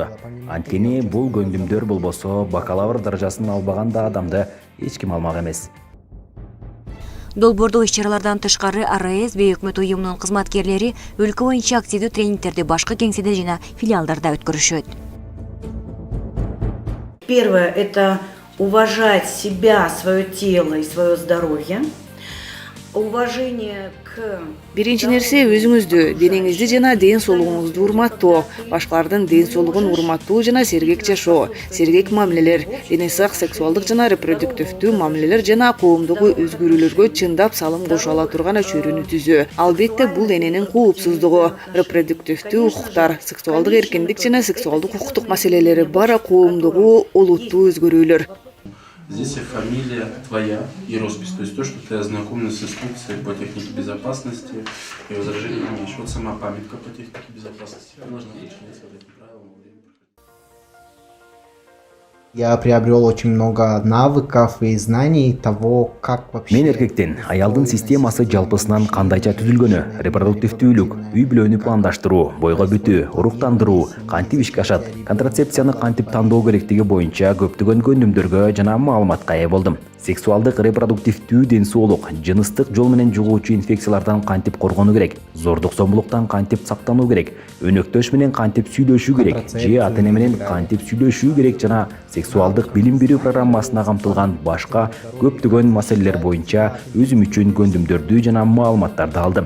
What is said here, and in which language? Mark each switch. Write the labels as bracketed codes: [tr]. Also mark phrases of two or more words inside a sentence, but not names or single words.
[ky] Анткени бул көндүмдөр болбосо бакалавр даражасын албаган да адамды эч ким алмак эмес. Долбоордуу иш-чаралардан тышкары АРС бейөкмөт уюмунун кызматкерлери өлкө боюнча активдүү тренингтерди башка кеңседе жана филиалдарда өткөрүшөт. [ru] Первое – это уважать себя, свое тело и свое здоровье. Уважение к... [ky] Биринчи нерсе өзүңүздү, денеңизди жана ден соолугуңузду урматтоо, башкалардын ден соолугун урматтоо жана сергек жашоо, сергек мамилелер, дене сак сексуалдык жана репродуктивдүү мамилелер жана коомдогу өзгөрүүлөргө чындап салым кошо ала турган чөйрөнү түзөө. Албетте бул эненин коопсуздугу, репродуктивдүү укуктар, сексуалдык эркиндик жана сексуалдык укуктук маселелери бар коомдогу олуттуу өзгөрүүлөр. [ru] Здесь и фамилия твоя, и роспись, то есть то, что ты ознакомлен с инструкцией по технике безопасности и возражений не имеешь. Вот сама памятка по технике безопасности. Ты должна подчиняться вот этим правилам во время прохода. Я приобрел очень много навыков и знаний того, как вообще... [ky] Мен эркектен аялдын системасы жалпысынан кандайча түзүлгөнү, репродуктивдүүлүк, үй бүлөнү пландаштыруу, бойго бүтүү, уруктандыруу, кантип ишке ашат, контрацепцияны кантип тандоо керектиги боюнча көптөгөн көндүмдөргө жана маалыматка ээ болдум. Сексуалдык репродуктивдүү ден соолук, жыныстык жол менен жугуучу инфекциялардан кантип коргонуу керек, зордук зомбулуктан кантип сактануу керек, өнөктөш менен кантип сүйлөшүү керек, же ата-эне менен кантип сүйлөшүү керек жана сексуалдык билим берүү программасына камтылган башка көптөгөн маселелер боюнча өзүм үчүн көндүмдөрдү жана маалыматтарды алдым.